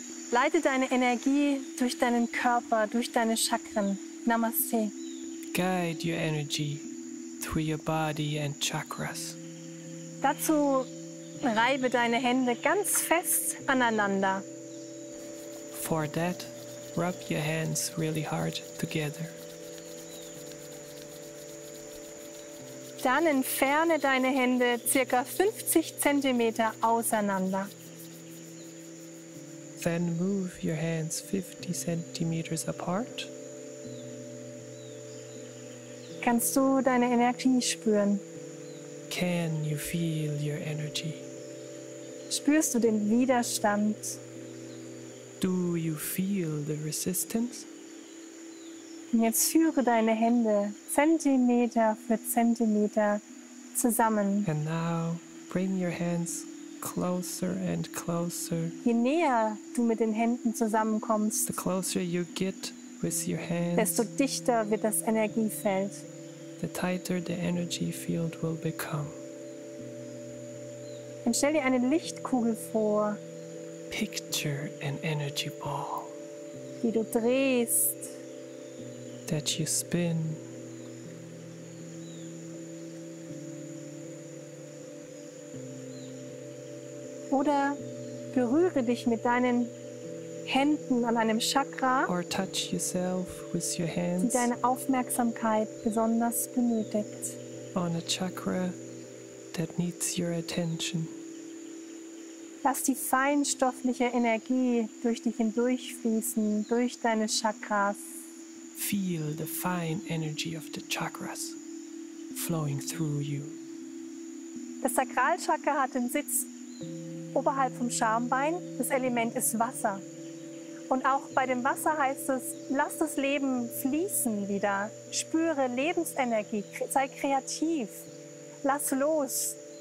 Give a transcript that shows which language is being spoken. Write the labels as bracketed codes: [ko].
[de] Leite deine Energie durch deinen Körper, durch deine Chakren. Namaste. [en] Guide your energy through your body and chakras. [de] Dazu reibe deine Hände ganz fest aneinander. [en] For that, rub your hands really hard together. [de] Dann entferne deine Hände ca. 50 cm auseinander. [en] Then move your hands 50 centimeters apart. [de] Kannst du deine Energie spüren? [en] Can you feel your energy? [de] Spürst du den Widerstand? [en] Do you feel the resistance? [de] Und jetzt führe deine Hände Zentimeter für Zentimeter zusammen. [en] And now bring your hands closer and closer. [de] Je näher du mit den Händen zusammenkommst, [en] The closer you get with your hands, [de] desto dichter wird das Energiefeld. [en] the tighter the energy field will become. [de] Und stell dir eine Lichtkugel vor, [en] Picture an energy ball [de] die du drehst. [en] that you spin. [de] Oder berühre dich mit deinen Händen an einem Chakra, [en] Or touch yourself with your [de] die [en] hands [de] deine Aufmerksamkeit besonders benötigt. [en] on a chakra that needs your attention. [de] Lass die feinstoffliche Energie durch dich hindurchfließen, durch deine Chakras. [en] Feel the fine energy of the chakras flowing through you. [de] Das Sakralchakra hat den Sitz oberhalb vom Schambein. Das Element ist Wasser. Und auch bei dem Wasser heißt es, lass das Leben fließen wieder. Spüre Lebensenergie, sei kreativ, lass los.